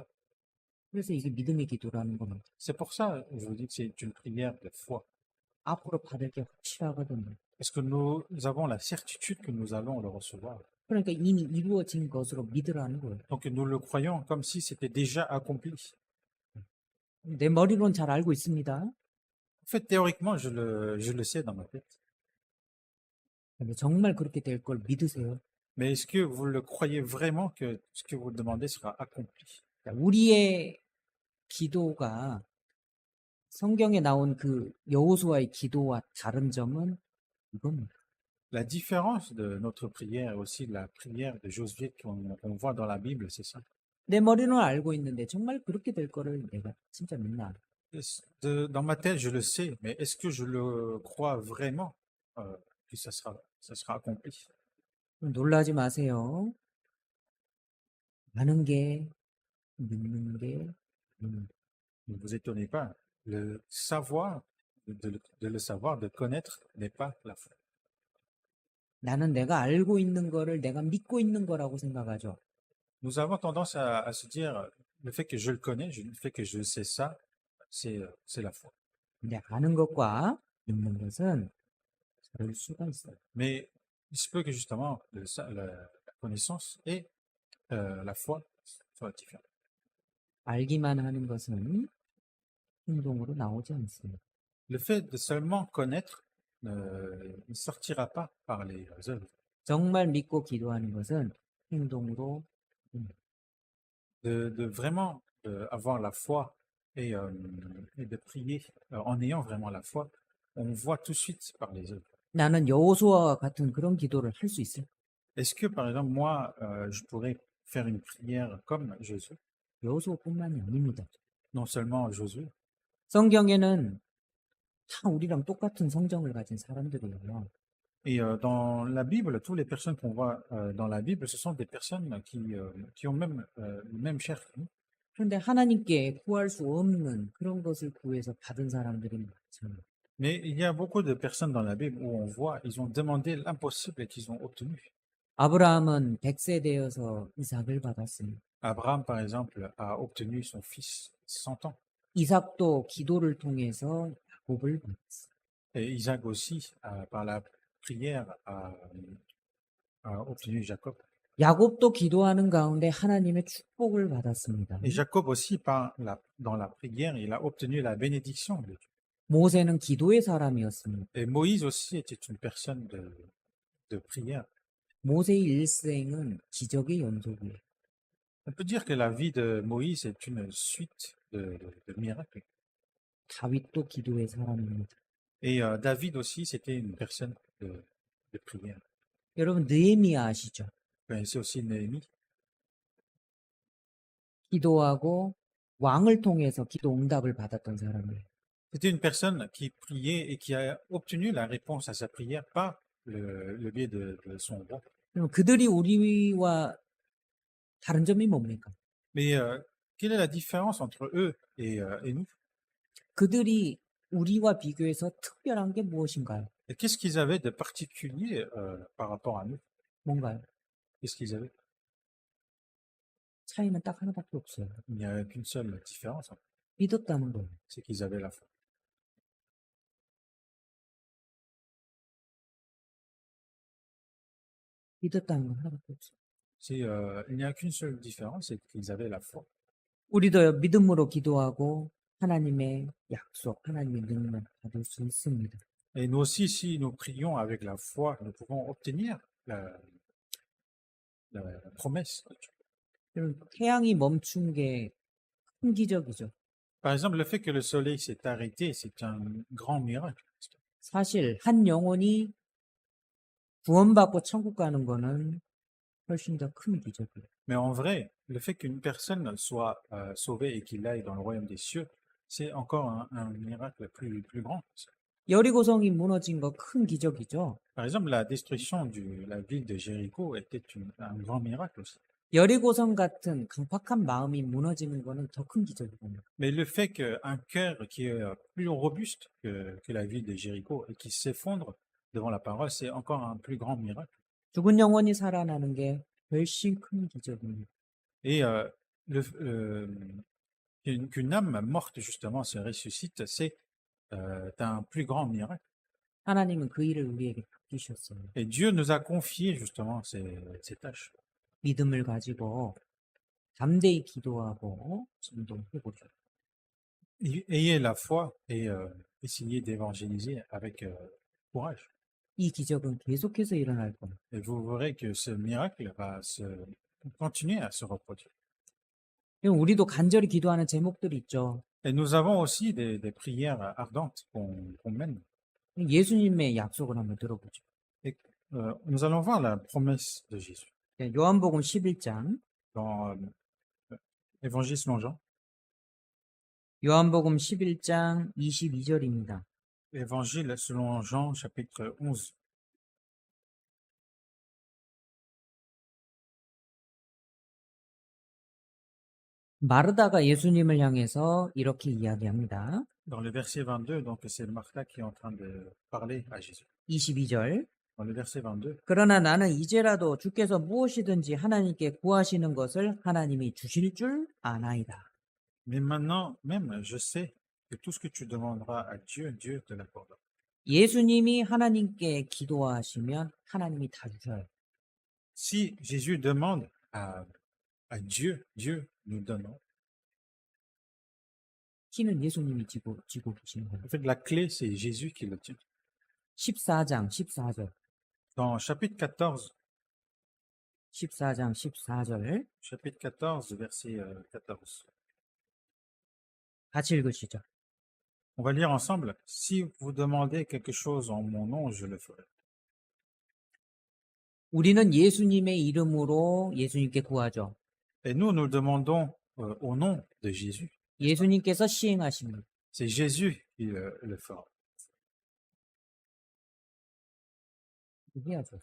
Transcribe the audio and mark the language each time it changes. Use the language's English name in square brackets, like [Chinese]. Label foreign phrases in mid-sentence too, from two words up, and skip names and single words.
[Korean] 그래서 이게 믿음의 기도라는 겁니다. [French] C'est pour ça que je vous dis que c'est une prière de foi. [Korean] 앞으로 받을 게 확실하거든요. [French] Parce que nous avons la certitude que nous allons le recevoir. [Korean] 그러니까 이미 이루어진 것으로 믿으라는 거예요. [French] Donc nous le croyons comme si c'était déjà accompli. [Korean] 내 머리로는 잘 알고 있습니다. [French] En fait, théoriquement, je le sais dans ma tête. [Korean] 근데 정말 그렇게 될 걸 믿으세요. [French] Mais est-ce que vous le croyez vraiment que ce que vous demandez sera accompli? [Korean] 우리의 기도가 성경에 나온 그 여호수아의 기도와 다른 점은 이겁니다. [French] La différence de notre prière et aussi de la prière de Josué qu'on voit dans la Bible, c'est ça. [Korean] 내 머리로는 알고 있는데 정말 그렇게 될 거를 내가 진짜 믿나? [French] Dans ma tête, je le sais, mais est-ce que je le crois vraiment que ça sera accompli? [Korean] 놀라지 마세요. 아는 게 믿는 게 아닙니다. [French] Ne vous étonnez pas. Le savoir, de le savoir, de connaître, n'est pas la foi. [Korean] 나는 내가 알고 있는 거를 내가 믿고 있는 거라고 생각하죠. [French] Nous avons tendance à se dire, le fait que je le connais, le fait que je sais ça, c'est la foi. [Korean] 근데 아는 것과 믿는 것은 다를 수가 있어요. [French] Mais il se peut que justement, la connaissance et la foi soient différentes. [Korean] 알기만 하는 것은 행동으로 나오지 않습니다. [French] Le fait de seulement connaître ne sortira pas par les œuvres. [Korean] 정말 믿고 기도하는 것은 행동으로 [French] De vraiment avoir la foi et de prier en ayant vraiment la foi, on voit tout de suite par les œuvres. [Korean] 나는 여호수아와 같은 그런 기도를 할 수 있어요. [French] Est-ce que, par exemple, moi, je pourrais faire une prière comme Josué? [Korean] 여호수아뿐만이 아닙니다. [French] Non seulement Josué, [Korean] 성경에는 다 우리랑 똑같은 성정을 가진 사람들이에요. [French] et dans la Bible, toutes les personnes qu'on voit dans la Bible, ce sont des personnes qui ont même le même chair que nous. [Korean] 그런데 하나님께 구할 수 없는 그런 것을 구해서 받은 사람들이 많잖아요. [French] Mais il y a beaucoup de personnes dans la Bible où on voit, ils ont demandé l'impossible et qu'ils ont obtenu. [Korean] 아브라함은 100세 되어서 이삭을 받았습니다. [French] Abraham, par exemple, a obtenu son fils 100 ans. [Korean] 이삭도 기도를 통해서 야곱을 받았어요. [French] Et Isaac aussi, par la prière, a obtenu Jacob. [Korean] 야곱도 기도하는 가운데 하나님의 축복을 받았습니다. [French] Et Jacob aussi, dans la prière, il a obtenu la bénédiction de Dieu. [Korean] 모세는 기도의 사람이었습니다. [French] Et Moïse aussi était une personne de prière. [Korean] 모세의 일생은 기적의 연속이에요. [French] On peut dire que la vie de Moïse est une suite de miracles. [Korean] 다윗도 기도의 사람입니다. [French] Et David aussi, c'était une personne de prière. [Korean] 여러분 느헤미야 아시죠? [French] Vous connaissez aussi Néhémie. [Korean] 기도하고 왕을 통해서 기도 응답을 받았던 사람이에요. [French] C'était une personne qui priait et qui a obtenu la réponse à sa prière par le biais de son roi. [Korean] 그럼 그들이 우리와 다른 점이 뭡니까? [French] Mais quelle est la différence entre eux et nous? [Korean] 그들이 우리와 비교해서 특별한 게 무엇인가요? [French] Et qu'est-ce qu'ils avaient de particulier par rapport à nous? [Korean] 뭔가요? [French] Qu'est-ce qu'ils avaient? [Korean] 차이는 딱 하나밖에 없어요. [French] Il n'y a qu'une seule différence, [Korean] 믿었다는 거예요. [French] c'est qu'ils avaient la foi. [Korean] 믿었다는 건 하나밖에 없어요. [French] Il n'y a qu'une seule différence, c'est qu'ils avaient la foi. [Korean] 우리도 믿음으로 기도하고 하나님의 약속, 하나님의 능력 받을 수 있습니다. [French] Et nous aussi, si nous prions avec la foi, nous pouvons obtenir la promesse de Dieu. [Korean] 여러분, 태양이 멈춘 게 큰 기적이죠. [French] Par exemple, le fait que le soleil s'est arrêté, c'est un grand miracle. [Korean] 사실 한 영혼이 구원받고 천국 가는 거는 훨씬 더 큰 기적이에요. [French] Mais en vrai, le fait qu'une personne soit sauvée et qu'il aille dans le royaume des cieux, c'est encore un miracle plus grand. [Korean] 여리고성이 무너진 거 큰 기적이죠. [French] Par exemple, la destruction de la ville de Jéricho était un grand miracle aussi. [Korean] 여리고성 같은 강팍한 마음이 무너지는 거는 더 큰 기적이거든요. [French] Mais le fait qu'un cœur qui est plus robuste que la ville de Jéricho et qui s'effondre devant la parole, c'est encore un plus grand miracle. [Korean] 죽은 영혼이 살아나는 게 훨씬 큰 기적입니다. [French] Et qu'une âme morte justement se ressuscite, c'est un plus grand miracle. [Korean] 하나님은 그 일을 우리에게 맡기셨어요. [French] Et Dieu nous a confié justement ces tâches. [Korean] 믿음을 가지고 담대히 기도하고 전도해보죠. [French] Ayez la foi et essayez d'évangéliser avec courage. [Korean] 이 기적은 계속해서 일어날 겁니다. [French] Et vous verrez que ce miracle va continuer à se reproduire. [Korean] 우리도 간절히 기도하는 제목들이 있죠. [French] Et nous avons aussi des prières ardentes qu'on mène. [Korean] 예수님의 약속을 한번 들어보죠. [French] Et nous allons voir la promesse de Jésus [Korean] 요한복음 11장, [French] dans Évangile selon Jean, [Korean] 요한복음 11장 22절입니다. [French] Évangile selon Jean, chapitre 11. [Korean] 마르다가 예수님을 향해서 이렇게 이야기합니다. [French] Dans le verset 22, donc c'est Martha qui est en train de parler à Jésus. [Korean] 22절. [French] Dans le verset 22, [Korean] 그러나 나는 이제라도 주께서 무엇이든지 하나님께 구하시는 것을 하나님이 주실 줄 아나이다. [French] mais maintenant même, je sais que tout ce que tu demanderas à Dieu, Dieu te l'accordera. [Korean] 예수님이 하나님께 기도하시면 하나님이 다 주셔요. [French] Si Jésus demande à Dieu, Dieu nous donnera. [Korean] 키는 예수님이 쥐고 계시는 거예요. [French] En fait, la clé, c'est Jésus qui le tient. [Korean] 14장 14절. [French] Dans chapitre 14, [Korean] 14장 14절. [French] chapitre 14, verset 14. [Korean] 같이 읽으시죠. [French] On va lire ensemble. Si vous demandez quelque chose en mon nom, je le ferai. [Korean] 우리는 예수님의 이름으로 예수님께 구하죠. [French] Et nous, nous demandons au nom de Jésus. [Korean] 예수님께서 시행하십니다. [French] C'est Jésus qui le fera. [Korean] 해야죠.